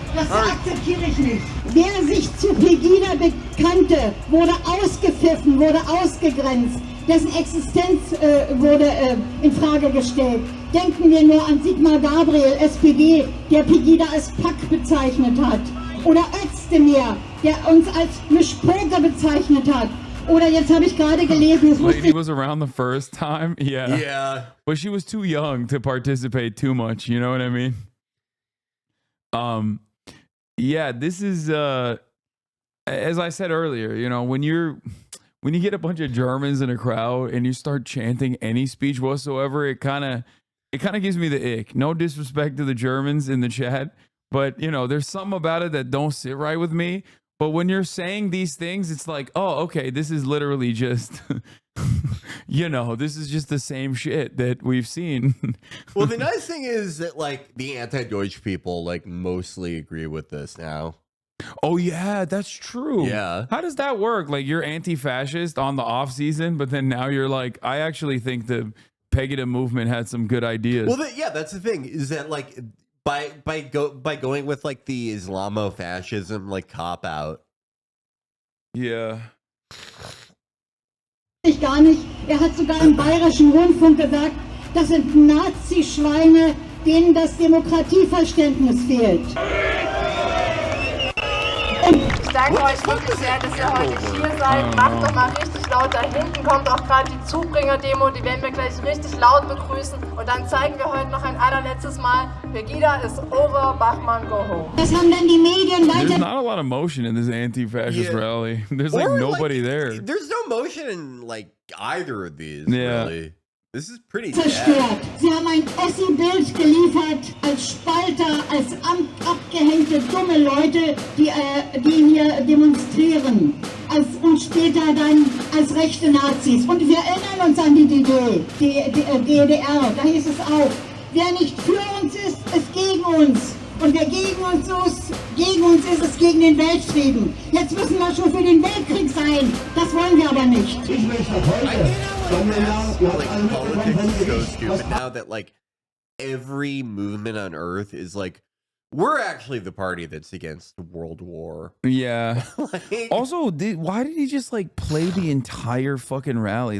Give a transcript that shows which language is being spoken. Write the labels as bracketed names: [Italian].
[German] Das akzeptiere ich nicht. Wer sich zu Pegida bekannte, wurde ausgepfiffen, wurde ausgegrenzt. Dessen Existenz wurde in Frage gestellt. Denken wir nur an Sigmar Gabriel, SPD, der Pegida als Pack bezeichnet hat. Oder Özdemir, der uns als Mischpoker bezeichnet hat. Oder jetzt habe ich gerade gelesen, [English] Lady was around the first time. Yeah. Yeah. But she was too young to participate too much. You know what I mean? Yeah, this is, as I said earlier, you know, when you get a bunch of Germans in a crowd and you start chanting any speech whatsoever, it kind of gives me the ick. No disrespect to the Germans in the chat, but you know, there's something about it that don't sit right with me. But when you're saying these things, it's like, oh, okay, this is literally just, you know, this is just the same shit that we've seen. Well, the nice thing is that like the anti-Deutsch people like mostly agree with this now. Oh yeah, that's true. Yeah. How does that work? Like, you're anti-fascist on the off season, but then now you're like, I actually think the Pegida movement had some good ideas. Well, yeah, that's the thing is that like by going with like the Islamofascism like cop out. Yeah. [German] Ich gar nicht. Hat sogar im Bayerischen Rundfunk gesagt, das sind Nazi-Schweine, denen das Demokratieverständnis fehlt. Ich danke euch wirklich sehr, dass ihr heute hier seid. Macht doch mal richtig laut. Da hinten kommt auch gerade die Zubringer-Demo. Die werden wir gleich richtig laut begrüßen. Und dann zeigen wir heute noch ein allerletztes Mal, [English] Pegida is over, Bachmann, go home. [German] Das haben dann die Medien weiter... [English] There's not a lot of motion in this anti-fascist rally. There's like nobody there. There's no motion in like either of these, Yeah. really. This is pretty [German] zerstört. Sie haben ein Ossi-Bild geliefert als Spalter, als abgehängte dumme Leute, die hier demonstrieren. Und später dann als rechte Nazis. Und wir erinnern uns an die DDR. Da hieß es auch, wer nicht für uns ist gegen uns. Und wer gegen uns ist es gegen den Weltfrieden. Jetzt müssen wir schon für den Weltkrieg sein. Das wollen wir aber nicht. Ich möchte heute... [English] Politics is so stupid now that like every movement on earth is like We're actually the party that's against the World War. Yeah. Also, why did he just like play the entire fucking rally?